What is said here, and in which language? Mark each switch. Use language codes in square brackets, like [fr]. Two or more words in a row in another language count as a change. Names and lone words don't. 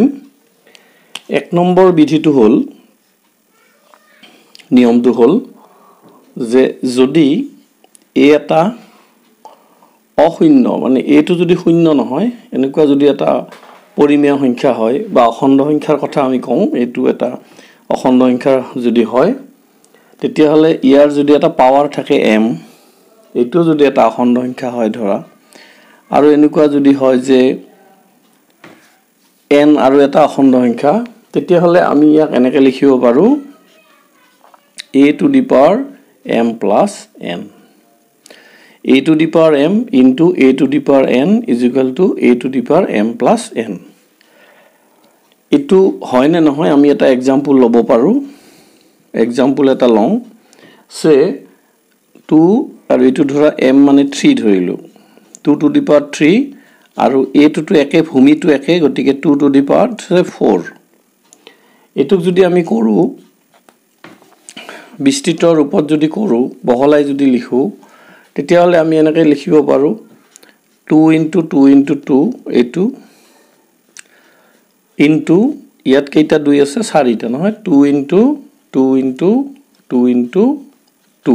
[as] 1 নম্বৰ বিধিটো হ'ল নিয়মটো হ'ল যে যদি এ এটা অশূন্য মানে এটো যদি শূন্য নহয়, এনেকুৱা যদি এটা পৰিমেয় সংখ্যা হয় বা অখণ্ড সংখ্যাৰ কথা আমি কওঁ, এটো এটা অখণ্ড সংখ্যা যদি হয়, তেতিয়াহ'লে ইয়াৰ যদি এটা পাৱাৰ থাকে m, এটো যদি এটা অখণ্ড সংখ্যা হয় ধৰা, আৰু এনেকুৱা যদি হয় যে n আৰু এটা অখণ্ড সংখ্যা, তেতিয়াহ'লে আমি ইয়াক এনেকৈ লিখিব পাৰোঁ [en] a to the power m plus n. a to the power m into a to the power n is equal to a to the power m plus n. [as] এটো হয় নে নহয় আমি এটা এক্সাম্পল ল'ব পাৰোঁ। এক্সাম্পল এটা লওঁ, সে 2 আৰু এটো ধৰা m মানে 3 ধৰিলোঁ, [en] 2 to the power 3 [as] আৰু [en] a to [as] একে, ভূমিটো একে, গতিকে [en] 2 to the power 4। [as] এটোক যদি আমি কৰোঁ বিস্তৃত ৰূপত যদি কৰোঁ, বহলাই যদি লিখোঁ, তেতিয়াহ'লে আমি এনেকৈ লিখিব পাৰোঁ [en] 2 into 2 into 2 [as] এইটো ইনটু ইয়াত কেইটা 2 আছে 4টা নহয়, [en] 2 into 2 into 2 into 2।